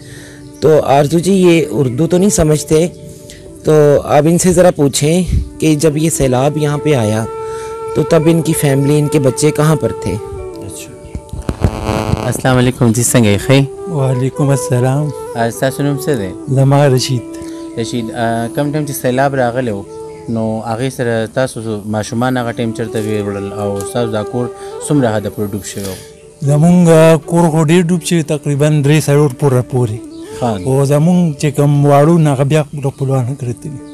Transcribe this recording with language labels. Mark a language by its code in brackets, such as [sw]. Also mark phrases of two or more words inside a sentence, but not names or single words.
[ur] تو آرزو جی یہ اردو تو نہیں سمجھتے، تو آپ ان سے ذرا پوچھیں کہ جب یہ سیلاب یہاں پے آیا تو تب ان کی فیملی، ان کے بچے کہاں پر تھے. [ar] السلام علیکم [ps] जी, څنګه یې [ar] وعلیکم السلام. [ps] تاسو نوم څه دی؟ زما رشید. رشید کم ټایم چې سیلاب راغلی و نو هغې سره تاسو ماشومان هغه ټایم چېرته ویوړل او ستاسو دا کور څومره حده پورې ډوب شوی و؟ زمونږ کور خو ډېر ډوب شوی، تقریبا 3 څلور پوره پورې. او زمونږ چې کوم واړو نه هغه بیا خپلوانو کړی دي.